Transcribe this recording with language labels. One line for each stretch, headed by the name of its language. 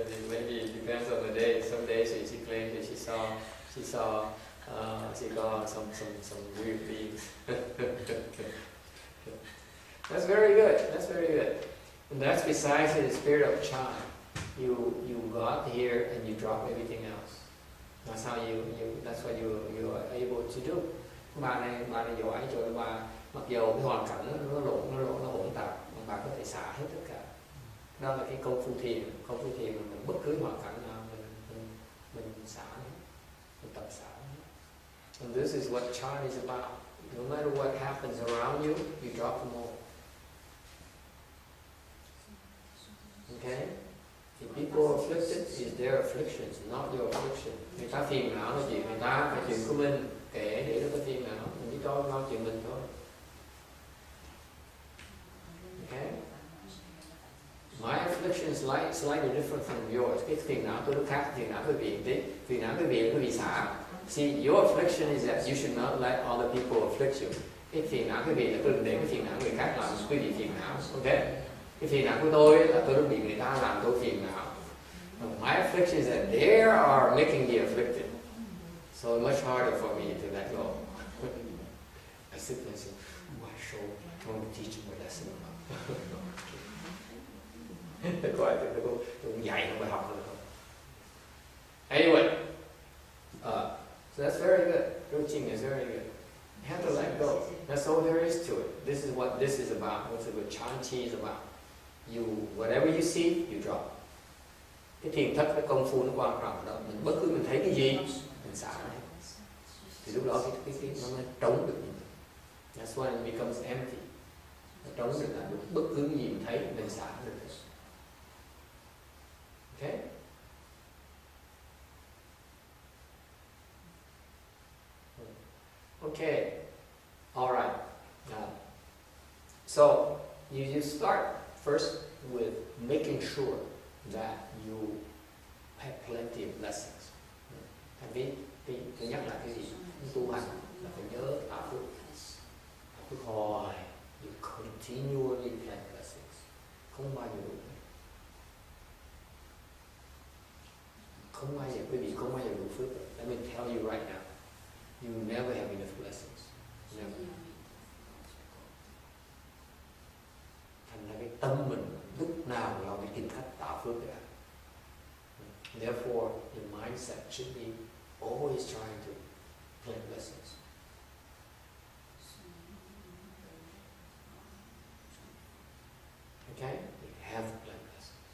English: Maybe it depends on the day. Some days she claims that she saw some weird beings. That's very good. That's very good. And that's besides the spirit of Chan. You got here and you drop everything else. That's how that's what you are able to do.
Vietnamese: Bà này giỏi chỗ bà mặc dù cái hoàn cảnh nó hỗn tạp, mà bà có thể xả hết tất cả. Đó là cái công phu thiền. Công phu thiền mình bất cứ hoàn cảnh nào mình xả hết, mình tập xả hết.
English: And this is what Chan is about. No matter what happens around you, you drop them all. Okay? If people are afflicted, it's their afflictions, not your affliction.
Vietnamese: Người ta phiền não là chuyện người ta, cái chuyện của mình. kệ để nó có phiền não, mình chỉ lo chuyện mình thôi.
English: Okay? My affliction is slightly different from yours.
Vietnamese: Cái phiền não tôi nó khác phiền não quý vị tí. Phiền não quý vị là quý vị xả.
English: See, your affliction is that you should not let other people afflict you.
Vietnamese: Cái phiền não quý vị là đừng để cái phiền não người khác làm quý vị phiền não. Okay? Cái phiền não của tôi là tôi đã bị người ta làm tôi phiền não.
English: My affliction is that they are making me afflicted. So it's much harder for me to let go. I sit there and say, why show? I want to teach them a lesson.
Vietnamese: Tôi cũng dạy nó bài học rồi không?
English: Anyway, so that's very good. Coaching is very good. You have to let go. That's all there is to it. This is what this is about. What's the Chan Chi is about. Whatever you see, you drop.
Vietnamese: Cái thiền thất, cái công phu nó quan trọng đó. Mình bất cứ mình thấy cái gì, mình xả nó. Thì lúc đó cái nó mới trống được.
English: That's when it becomes empty.
Vietnamese: Nó trống được là bất cứ cái gì mình thấy, mình xả được.
English: Okay? Okay. All right. So you start first with making sure that you have plenty of blessings.
Vietnamese: Thành vì thứ nhất là cái gì? Tu hành là phải nhớ tạo phước. Tạo phước hoài.
English: You continually plant blessings.
Vietnamese: Không bao giờ đủ. Không bao giờ, quý vị không bao giờ đủ phước.
English: Let me tell you right now. You will never have enough blessings. Never.
Vietnamese: Thành ra cái tâm mình lúc nào cũng lo đi tìm cách tạo phước cả.
English: Therefore, your mindset should be always trying to plant blessings. Okay? You have to plant blessings.